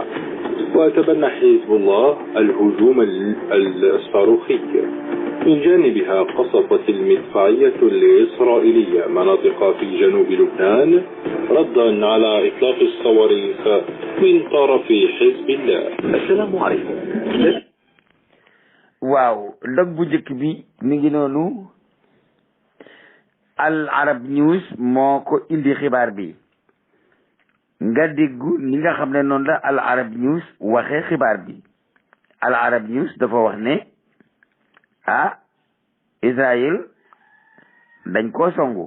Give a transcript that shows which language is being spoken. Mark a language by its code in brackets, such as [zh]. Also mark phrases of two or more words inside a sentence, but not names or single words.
[ar] وتبنى حزب الله الهجوم الصاروخي. من جانبها قصفت المدفعية الإسرائيلية مناطق في جنوب لبنان ردا على إطلاق الصواريخ من طرف حزب الله. السلام عليكم. [wo] waaw ndog bu njëkk bi mi ngi noonu Al Arab News moo ko indi xibaar bi nga déggu ni nga xam ne noonu la Al Arab News waxee xibaar bi Al Arab News dafa wax ne Israël dañ koo songu.